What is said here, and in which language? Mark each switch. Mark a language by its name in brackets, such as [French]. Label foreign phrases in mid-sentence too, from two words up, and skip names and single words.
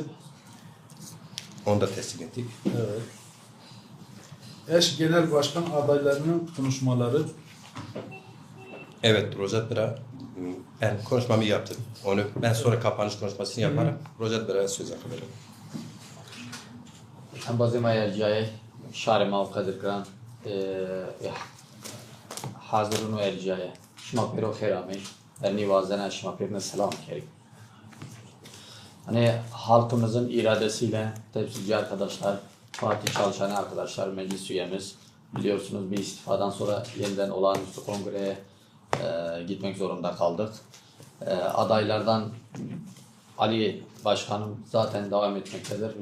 [Turkish] Onu da teslim ettik. Evet. Eş genel başkan adaylarının konuşmaları. Evet, Rojat Bira, ben konuşmamı yaptım. Onu ben sonra kapanış konuşmasını yaparım. Rojat Bira'ya söz hakkı veririm. [Zaza] Em bazê me yerciyayê şarê mav qedir kiran hazirûn û yerciyayê şima pêro xêra me ernî vazene şima pêrine selam kerîm. [Turkish] Hani halkımızın iradesiyle temsilci arkadaşlar, parti çalışanı arkadaşlar, meclis üyemiz biliyorsunuz bir istifadan sonra yeniden olağanüstü kongreye gitmek zorunda kaldık. Adaylardan Ali Başkanım zaten devam etmektedir.